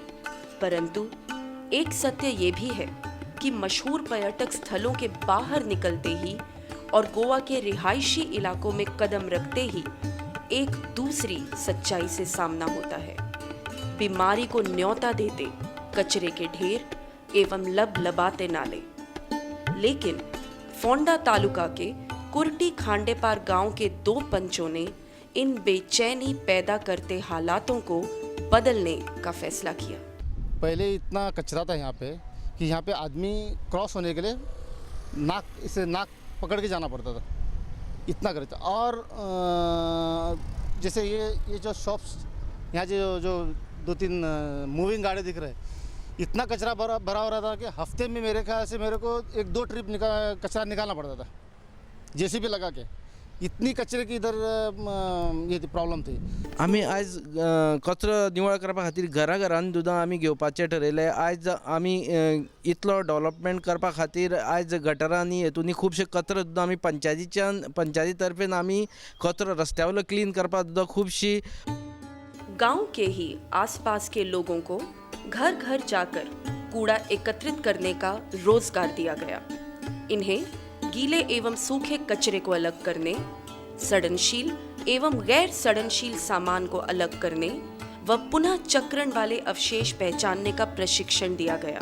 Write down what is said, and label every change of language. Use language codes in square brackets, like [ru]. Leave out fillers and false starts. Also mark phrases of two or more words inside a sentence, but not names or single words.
[hi] परंतु एक सत्य ये भी है कि मशहूर पर्यटक स्थलों के बाहर निकलते ही और गोवा के रिहायशी इलाकों में कदम रखते ही एक दूसरी सच्चाई से सामना होता है। बीमारी को न्योता देते कचरे के ढेर एवं लबलबाते नाले। लेकिन फोंडा तालुका के कुर्टी खांडेपार गांव के 2 पंचों ने इन बेचैनी पैदा करते हालातों को बदलने का फैसला किया। पहले इतना कचरा था यहाँ पे कि यहाँ पे आदमी क्रॉस होने के लिए नाक पकड़ के जाना पड़ता था, इतना कचरा। और जैसे ये जो शॉप्स यहाँ जो 2-3 मूविंग गाड़ी दिख रहे हैं, इतना कचरा भरा हो रहा था कि हफ्ते में मेरे ख्याल से मेरे को 1-2 ट्रिप कचरा निकालना पड़ता था जेसीबी लगा के। इतनी कचरे की इधर ये प्रॉब्लम थी। [kok] आम्ही आज कचरो निवळ करपा खातीर घराघरांनी सुद्दां आमी घेवपाचें ठरयलें। आज आमी इतलो डेव्हलपमेंट करपा खातीर आज गटरांनी हेतूंनी खुबशे कचरो सुद्दां आमी पंचायती तर्फेन आमी कचरो रस्त्यावयलो क्लीन करपा सुद्दां खुबशी। [hi] गांव के ही आसपास के लोगों को घर घर जाकर कूड़ा एकत्रित करने का रोजगार दिया गया। इन्हें गीले एवं सूखे कचरे को अलग करने, सड़नशील एवं गैर सड़नशील सामान को अलग करने व पुनः चक्रण वाले अवशेष पहचानने का प्रशिक्षण दिया गया।